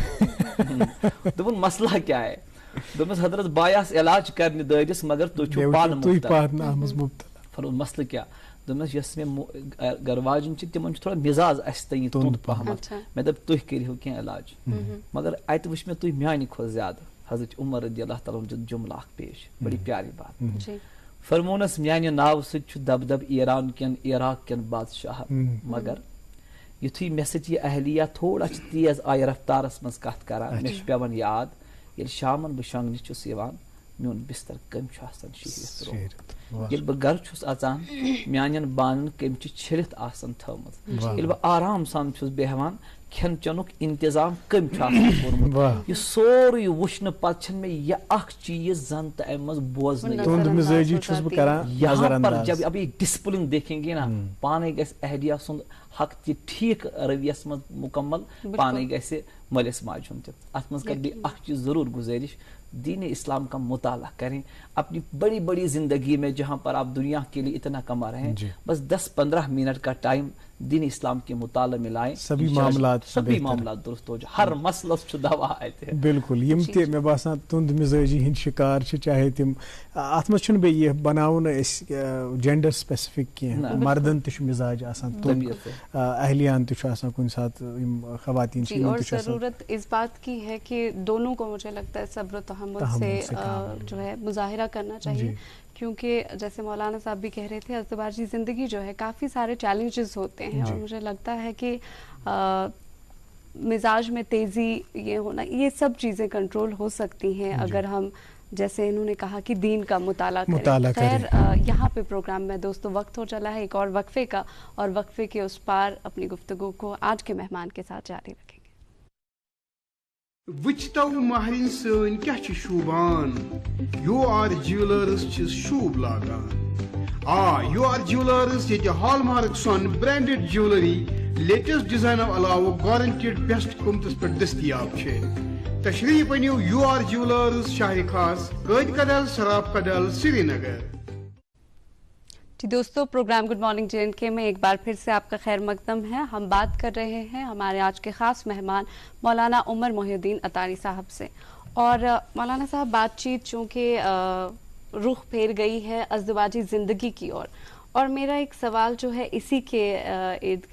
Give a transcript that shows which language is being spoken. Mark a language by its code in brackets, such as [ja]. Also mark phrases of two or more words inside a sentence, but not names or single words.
[ks] دوٚپُن مسلہ کیٛاہ ہے؟ دوٚپمس حضرت بہٕ آیاس علاج کرنہِ دٲدِس مگر تُہۍ چھِو پانہٕ مُبتلا. فرموس مسلہٕ کیٛاہ؟ دوٚپمس یۄس مےٚ گرٕ واجِنۍ چھِ تِمن چھُ تھوڑا مزاج اسہِ تانۍ تُند پہمتھ. مےٚ دوٚپ تُہۍ کٔرِو کینٛہہ علاج. مگر اتہِ وٕچھ مےٚ تُہۍ میانہِ کھۄتہٕ زیادٕ. حضرت عمر رضی اللہ تعالیٰ ہُن جملہ اکھ پیش, [ur] بڑی پیاری بات. [ks] فرمونس میانہِ ناوٕ سۭتۍ چھُ دب دب ایران کٮ۪ن عراق کٮ۪ن بادشاہن, مگر یُتھُے مےٚ سۭتۍ یہِ اہلیہ تھوڑا چھِ تیز آیہِ رفتارس منٛز کتھ کران, مےٚ چھُ پیوان یاد ییٚلہِ شامن بہٕ شۄنٛگنہِ چھُس یِوان میون بستر کٔمۍ چھُ آسان شیٖرِتھ ترٛوومُت. ییٚلہِ بہٕ گرٕ چھُس اژان میانٮ۪ن بانن کٔمۍ چھِ چھٔلِتھ آسان تھٲومٕژ. ییٚلہِ بہٕ آرام سان چھُس بیہوان کھٮ۪ن چٮ۪نُک انتظام کٔمۍ چھُ آسان کوٚرمُت. یہِ سورُے وٕچھنہٕ پتہٕ چھنہٕ مےٚ یہِ اکھ چیٖز زن تہٕ امہِ منٛز بوزنہٕ. [ur] یہاں پر جب اب یہ ڈسپلن دیکھیں گے نا, [ks] پانے گژھِ اہلیہ سُنٛد حق تہِ ٹھیٖک رویس منٛز مکمل, پانے گژھِ مٲلِس ماجہِ ہُنٛد تہِ. اتھ منٛز کرٕ بیٚیہِ اکھ چیٖز ضروٗر گُزٲرِش, دین اسلام کا مطالعہ کریں اپنی بڑی بڑی زندگی میں, جہاں پر آپ دنیا کے لیے اتنا کما رہے ہیں, بس 10-15 منٹ کا ٹائم دین اسلام کے مطالعہ میں لائیں, سبھی معاملات درست ہو جائے. ہر مسلس چھُ دوا اتہِ. بالکل یم تہِ مےٚ باسان تُند مزاجی ہٕنٛدۍ شکار چھِ, چاہے تِم اتھ منٛز چھُنہٕ بیٚیہِ یہِ بناوُن أسۍ [en] gender specific [ks] کینٛہہ. مردن تہِ چھُ مزاج آسان تُند, اہلیہن تہِ چھُ آسان کُنہِ ساتہٕ یِم خواتین چھِ. [ur] اور ضرورت اس بات کی ہے کہ دونوں کو مجھے لگتا ہے صبر و تحمل سے جو ہے مظاہرہ کرنا چاہیے، کیونکہ جیسے مولانا صاحب بھی کہہ رہے تھے ازدواجی زندگی جو ہے کافی سارے چیلنجز ہوتے ہیں، اور مجھے لگتا ہے کہ مزاج میں تیزی یہ ہونا، یہ سب چیزیں کنٹرول ہو سکتی ہیں اگر ہم جیسے انہوں نے کہا کہ دین کا مطالعہ کریں. خیر یہاں پہ پروگرام میں دوستو وقت ہو چلا ہے ایک اور وقفے کا، اور وقفے کے اس پار اپنی گفتگو کو آج کے مہمان کے ساتھ جاری رکھیں گے. [ks] وچتو مہرین سن کیا چھ شوبان، یو آر جیولرز چھ شوب لاگان. یو آر جیولرز یہ [en] hallmark [ks] سون [en] branded jewellery latest design [ks] علاوہ [en] guaranteed best [ks] قیمتس پہ دستیاب ہے. تشریف انیو یو آر جیولرز شاہ خاص قید کدل سراب کدل سری نگر. [ur] جی دوستو، پروگرام گڈ مارننگ JNK میں ایک بار پھر سے آپ کا خیر مقدم ہے. ہم بات کر رہے ہیں ہمارے آج کے خاص مہمان مولانا عمر محی الدین اطاری صاحب سے. اور مولانا صاحب بات چیت چونکہ رخ پھیر گئی ہے ازدواجی زندگی کی اور میرا ایک سوال جو ہے اسی کے ارد